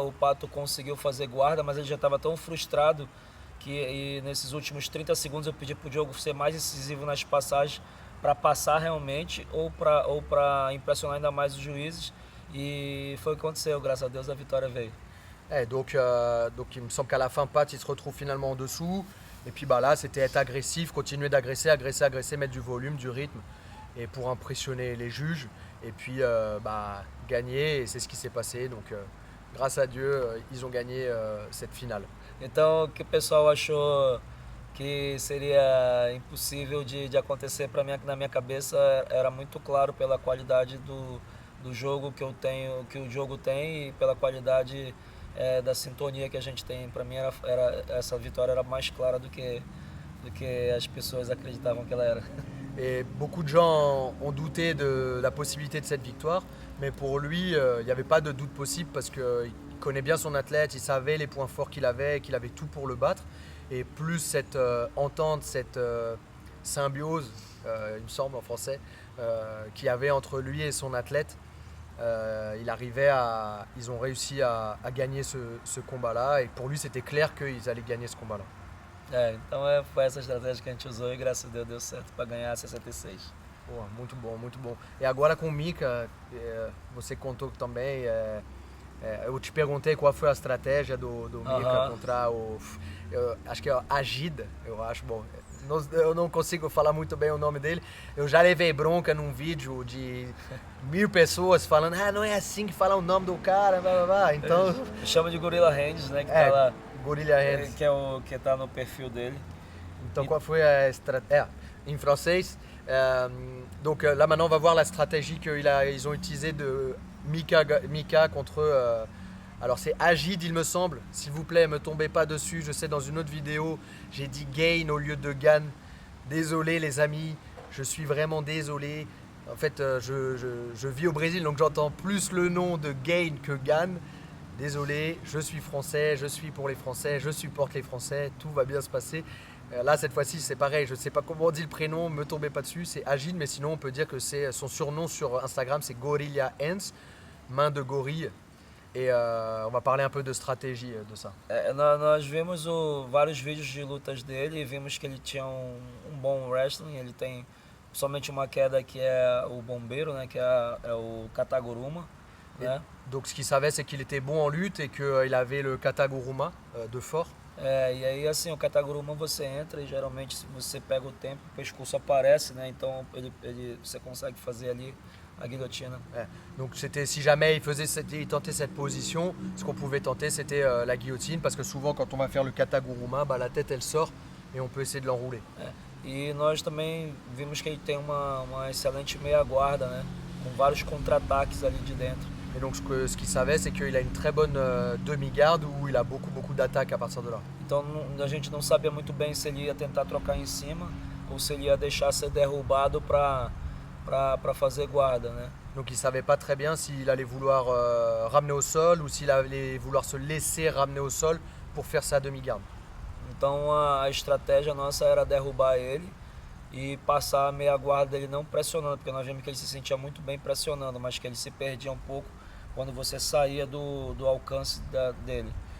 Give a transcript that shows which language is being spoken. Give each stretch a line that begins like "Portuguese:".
Portuguese: O Pato conseguiu fazer guarda, mas ele já estava tão frustrado que nesses últimos 30 segundos eu pedi para o Diogo ser mais incisivo nas passagens para passar realmente ou para impressionar ainda mais os juízes. E foi o que aconteceu, graças a Deus a vitória veio.
French: Donc il me semble qu'à la fin, Pat il se retrouve finalement en dessous. Et puis bah, là, c'était être agressif, continuer d'agresser, agresser, mettre du volume, du rythme, et pour impressionner les juges. Et puis bah, gagner, et c'est ce qui s'est passé. Donc grâce à Dieu, ils ont gagné cette finale.
Portuguese: Então, o que o pessoal achou que seria impossível de acontecer para mim, na minha cabeça, era muito claro pela qualidade do jogo que eu tenho, que o jogo tem e pela qualidade da sintonia que a gente tem. Para mim, essa vitória era mais clara do que as pessoas acreditavam que ela era.
French: Et beaucoup de gens ont douté de la possibilité de cette victoire, mais pour lui, il n'y avait pas de doute possible parce qu'il connaît bien son athlète, il savait les points forts qu'il avait tout pour le battre. Et plus cette entente, cette symbiose, il me semble en français, qu'il y avait entre lui et son athlète, ils ont réussi à gagner ce combat-là. Et pour lui, c'était clair qu'ils allaient gagner ce combat-là.
Portuguese: Então foi essa estratégia que a gente usou e graças a Deus deu certo para ganhar 66. Pô, muito bom, muito bom. E agora com o Mika, você contou também, eu te perguntei qual foi a estratégia do Mika contra acho que é Agida, eu acho, bom, eu não consigo falar muito bem o nome dele. Eu já levei bronca num vídeo de 1000 pessoas falando, não é assim que fala o nome do cara, blá, blá, blá. Então... Chama de Gorilla Hands, né, que tá lá. Gorilla Hands. Que é o que tá no perfil dele.
French: Donc, quelle fut la stratégie en français? Donc là maintenant on va voir la stratégie qu'ils ont utilisée de Mika contre... alors c'est Agid il me semble, s'il vous plaît me tombez pas dessus, je sais dans une autre vidéo j'ai dit Gain au lieu de Gan. Désolé les amis, je suis vraiment désolé. En fait je vis au Brésil donc j'entends plus le nom de Gain que Gan. Désolé, je suis français, je suis pour les Français, je supporte les Français, tout va bien se passer. Là, cette fois-ci, c'est pareil, je ne sais pas comment on dit le prénom, me tombez pas dessus, c'est Agile, mais sinon on peut dire que c'est son surnom sur Instagram, c'est Gorilla Hands, main de gorille. Et on va parler un peu de stratégie de ça.
Portuguese: Nós vimos vários vídeos de lutas dele e vimos que ele tinha um bom wrestling, ele tem somente uma queda que é o bombeiro, né, que é o Kataguruma. Né?
French: Donc ce qu'il savait c'est qu'il était bon en lutte et qu'il avait le Kataguruma de fort.
Portuguese: E aí assim, o Kataguruma você entra e geralmente se você pega o tempo, o pescoço aparece, né? Então você consegue fazer ali a guilhotina.
French: Donc c'était si jamais il tentait cette position, ce qu'on pouvait tenter c'était la guillotine parce que souvent quand on va faire le Kataguruma, bah, la tête elle sort et on peut essayer de l'enrouler.
Portuguese: E nós também vimos que ele tem uma excelente meia guarda, né? Com vários contra-ataques ali de dentro.
French: Et donc ce qu'il savait, c'est qu'il a une très bonne demi-garde où il a beaucoup d'attaques à partir de là.
Portuguese: Então a gente não sabia muito bem se ele ia tentar trocar em cima ou se ele ia deixar ser derrubado para fazer guarda, né?
French: Donc il savait pas très bien s'il allait vouloir ramener au sol ou s'il allait vouloir se laisser ramener au sol pour faire sa demi-garde.
Portuguese: Então a estratégia nossa era derrubar ele e passar a meia guarda dele não pressionando, porque nós vimos que ele se sentia muito bem pressionando, mas que ele se perdia um pouco quando você saía do alcance dele.